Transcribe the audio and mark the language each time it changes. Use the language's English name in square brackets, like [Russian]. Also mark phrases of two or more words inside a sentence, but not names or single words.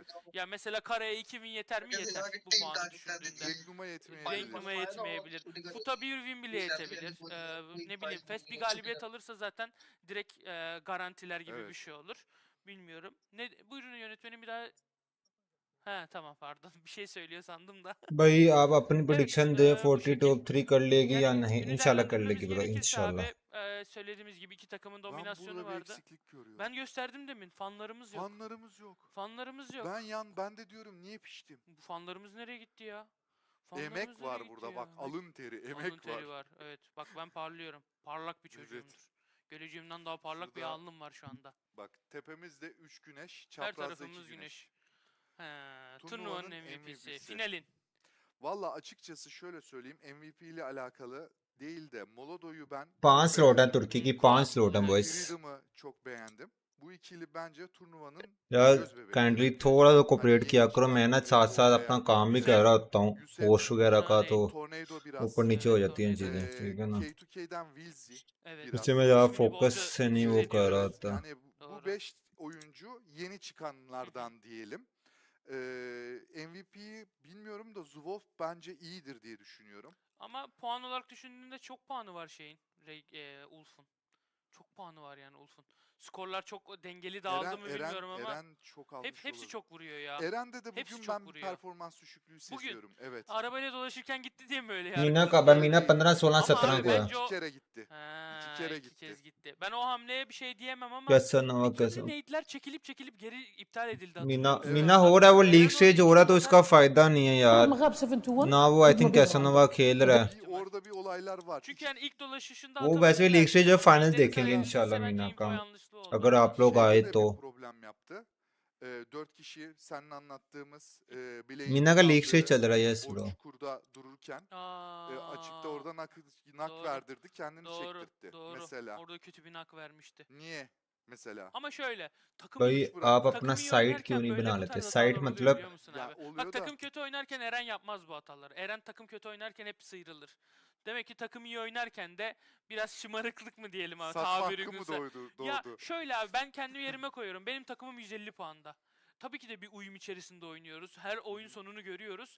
[Turkish] Ya mesela Kara'ya 2 win yeter mi? Yeter bu puanı düşündüğünde. Regnum'a yetmeyebilir. Regnum'a yetmeyebilir. Fut'a bir win bile yetebilir. Ne bileyim Fest bir galibiyet alırsa zaten direkt garantiler gibi Evet. bir şey olur. Bilmiyorum. Buyurun yönetmenim bir daha. He tamam pardon. Bir şey söylüyor sandım da. [Hindi] भाई आप अपनी प्रेडिक्शन दे [Turkish] bu 40 şekil. [Hindi] टॉप 3 कर लेगी या [Turkish] Yani [Hindi] नहीं [Turkish] günü [Hindi] इंशाल्लाह कर [Turkish] değerlendirmemiz [Hindi] लेगी ब्रो [Turkish] gerekirse [Hindi] इंशाल्लाह [Turkish] abi söylediğimiz gibi iki takımın Ben dominasyonu burada bir vardı. eksiklik görüyorum. Ben gösterdim demin. Fanlarımız yok. Fanlarımız yok. Fanlarımız yok. Ben de diyorum niye piştim? Bu fanlarımız nereye gitti ya? Fanlarımız Emek nereye var gitti burada ya? bak, alın teri, emek Alın teri var. Evet. Bak ben parlıyorum. Parlak bir çocuğumdur. Geleceğimden daha parlak bir Şurada- alnım var şu anda. Bak tepemizde 3 güneş, Her çaprazda 2 tarafımız güneş. güneş. He, Turnuvanın turnuvanın MVP'si. MVP'si. Finalin. Valla açıkçası şöyle söyleyeyim, MVP ile alakalı değil de Molodo'yu ben [Hindi] 5 [Turkish] çok [Hindi] स्लॉट है [Turkish] beğendim. [Hindi] तुर्की की 5 स्लॉट है बॉयज [Turkish] Freedom'ı çok beğendim. Bu ikili bence turnuvanın [Hindi] यार [Turkish] göz bebeği. [Hindi] काइंडली थोड़ा सा कोऑपरेट [Turkish] Hani [Hindi] किया [Turkish] yeni [Hindi] करो मैं ना [Turkish] çıkan, [Hindi] साथ साथ अपना [Turkish] ortaya [Hindi] काम भी कर रहा होता हूँ [Turkish] Yusef, [Hindi] पोस्ट वगैरह का [Turkish] Yani [Hindi] तो [Turkish] Tornado biraz, [Hindi] ऊपर नीचे हो [Turkish] Evet, [Hindi] जाती हैं [Turkish] Tornado. [Hindi] चीज़ें ठीक है ना [Turkish] K2K'den Wilzy. Evet. Biraz. [Hindi] इससे मैं ज़्यादा [Turkish] İsmini [Hindi] फोकस [Turkish] bolca [Hindi] से नहीं [Turkish] söz [Hindi] वो कर रहा [Turkish] ediyoruz. [Hindi] था [Turkish] Yani bu Doğru. 5 oyuncu yeni çıkanlardan diyelim. MVP'yi bilmiyorum da Zubov bence iyidir diye düşünüyorum. Ama puan olarak düşündüğünde çok puanı var şeyin. Ulf'un. Çok puanı var yani Ulf'un. Skorlar çok dengeli dağıldı mı bilmiyorum ama Eren çok almış hepsi olabilir. çok vuruyor ya. Eren'de de Hepsi bugün çok ben bir vuruyor. performans düşüklüğü seziyorum. Evet. Arabayla dolaşırken gitti diye mi öyle [Hindi] मीना [Turkish] yargılıyorsun? [Hindi] का भाई मीना 15 16 [Turkish] Ama [Hindi] 17 [Turkish] abi [Hindi] को है [Turkish] bence o... İki kere gitti. Ha, İki kere iki gitti. kez gitti. Ben o hamleye bir şey diyemem ama [Hindi] कैसा नवा [Turkish] bir türlü [Hindi] कैसा [Turkish] nade'ler çekilip geri iptal edildi [Hindi] मीना [Turkish] hatırlıyor musun? [Hindi] मीना हो रहा है वो [English] league stage [Hindi] हो रहा है तो इसका फायदा नहीं है यार مغاب 7-1 ना वो [English] I think [Hindi] कैसा नवा खेल रहा है [Turkish] Orada bir olaylar var. Çünkü yani ilk dolaşışında [Hindi] वो वैसे भी [English] league stage [Hindi] और फाइनल देखेंगे इंशाल्लाह इंशाल्लाह मीना [Turkish] info [Hindi] का [Turkish] yanlışlığı oldu. [Hindi] अगर आप लोग आए [Turkish] Şeyde de [Hindi] तो [Turkish] bir problem yaptı. 4 kişi seninle anlattığımız bileğin [Hindi] मीना का [English] league stage [Turkish] aldığı [Hindi] चल रहा है यस [Turkish] o [Hindi] ब्रो [Turkish] çukurda dururken açıkta orada nak Doğru. verdirdi, kendini Doğru, çektirtti. doğru. Mesela. Orada kötü bir nak vermişti. Niye? Mesela. Ama şöyle takım [Hindi] भाई [Turkish] iyi, [Hindi] आप अपना [Turkish] takım iyi [Hindi] साइट [Turkish] oynarken [Hindi] क्यों नहीं [Turkish] böyle [Hindi] बना [Turkish] bu [Hindi] लेते [Turkish] tarz [Hindi] साइट [Turkish] hatalar oluyor [Hindi] मतलब [Turkish] biliyor musun Ya abi? oluyor Bak da- takım kötü oynarken Eren yapmaz bu hataları. Eren takım kötü oynarken hep sıyrılır. Demek ki takım iyi oynarken de biraz şımarıklık mı diyelim abi Satma tabiri hakkı mı uygunsa. Ya şöyle abi ben kendi yerime koyuyorum. Benim takımım 150 puanda. Tabii ki de bir uyum içerisinde oynuyoruz. Her oyun sonunu görüyoruz.